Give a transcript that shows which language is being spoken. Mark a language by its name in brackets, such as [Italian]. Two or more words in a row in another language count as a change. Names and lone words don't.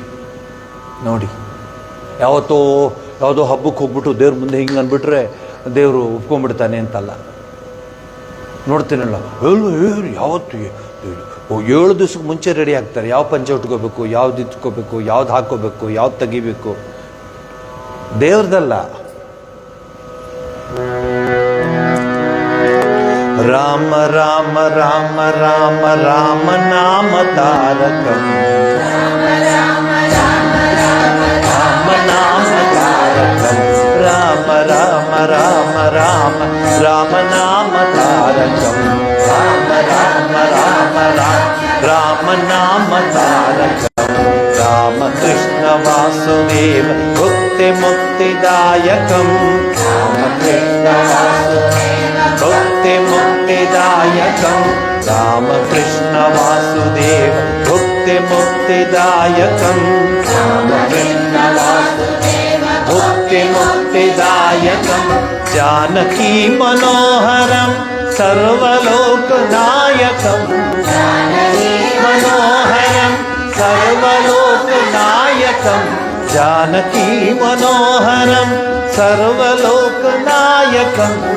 [Kannada] ನೋಡಿ, ಯಾವುದೋ ಹಬ್ಬಕ್ಕೆ ಹೋಗ್ಬಿಟ್ಟು ದೇವ್ರ ಮುಂದೆ ಹಿಂಗೆ ಅಂದ್ಬಿಟ್ರೆ ದೇವರು ಒಪ್ಕೊಂಡ್ಬಿಡ್ತಾನೆ ಅಂತಲ್ಲ. ನೋಡ್ತೀನಲ್ಲ, ಯಾವತ್ತು 7 ದಿವ್ಸಕ್ಕೆ ಮುಂಚೆ ರೆಡಿ ಆಗ್ತಾರೆ. ಯಾವ ಪಂಚೆ ಉಟ್ಕೋಬೇಕು, ಯಾವ್ದು ಇಟ್ಕೋಬೇಕು, ಯಾವ್ದು ಹಾಕೋಬೇಕು, ಯಾವ್ದು ತೆಗಿಬೇಕು. ದೇವ್ರದಲ್ಲ. [Sanskrit] ರಾಮ ರಾಮ ರಾಮ ರಾಮ ರಾಮ ನಾಮ ತಾರಕಂ, ರಾಮ ನಾಮ ತಾರಕಂ, ರಾಮ ರಾಮ ರಾಮ ರಾಮ ರಾಮ ನಾಮ ತಾರಕಂ, ರಾಮ ರಾಮ ರಾಮ ರಾಮ ನಾಮ ತಾರಕಂ, ರಾಮ ಕೃಷ್ಣ ವಾಸುದೇವ ಭುಕ್ತಿ ಮುಕ್ತಿದಾಯಕಂ, ರಾಮ ಕೃಷ್ಣ ವಾಸುದೇವ ಭುಕ್ತಿ ಮುಕ್ತಿದಾಯಕಂ, ರಾಮ ಕೃಷ್ಣ ವಾಸುದೇವ ಭುಕ್ತಿ ಮುಕ್ತಿದಾಯಕಂ, ರಾಮ ಕೃಷ್ಣ ವಾಸುದೇವ ಭುಕ್ತಿ ಮುಕ್ತಿದಾಯಕಂ, जानकी मनोहरं सर्वलोकनायकं, जानकी मनोहरं सर्वलोकनायकं, जानकी मनोहरं सर्वलोकनायकं,